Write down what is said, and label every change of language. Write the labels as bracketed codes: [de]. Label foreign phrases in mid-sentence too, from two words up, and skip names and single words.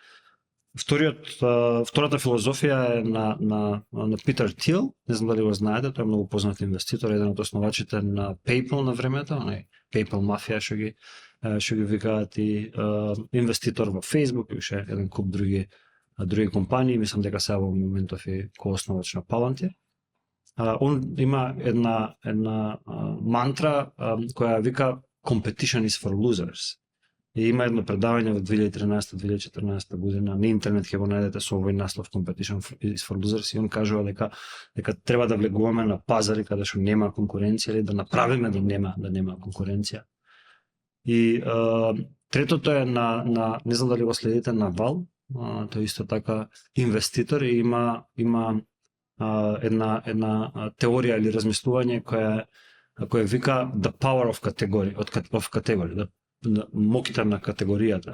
[mk] Втората филозофија е на Питер Тил, не знам дали го знаете, тој е многу познат инвеститор, еден од основачите на PayPal на времето, PayPal мафија што ги викаат, и инвеститор во Facebook и уште еден куп други компании, мислам дека сега во моментов е коосновач на Palantir. Он има една мантра која вика [en] Competition is for losers. [mk] И има едно предавање во 2013-2014 година на интернет, ќе го најдете со овој наслов [en] Competition is for losers, [mk] и он кажува дека треба да влегуваме на пазари каде што нема конкуренција или да направиме да нема конкуренција. И третото е не знам дали го следите, Навал, тој исто така инвеститор и има една теорија или размислување која вика [en] The Power of Category, [mk] моките на категоријата.